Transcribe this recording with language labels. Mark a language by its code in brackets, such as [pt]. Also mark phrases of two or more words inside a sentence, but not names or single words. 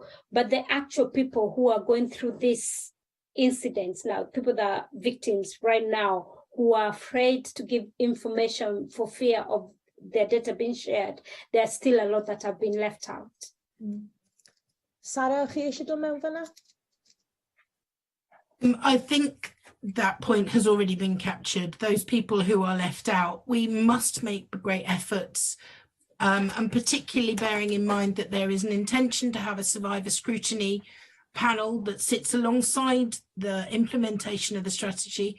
[en] But the actual people who are going through these incidents now, people that are victims right now, who are afraid to give information for fear of their data being shared, there's still a lot that have been left out. [cy] Sarah, chi eisiau dod mewn fan'na? [en] I think that point has already been captured. Those people who are left out, we must make great efforts, and particularly bearing in mind that there is an intention to have a survivor scrutiny panel that sits alongside the implementation of the strategy.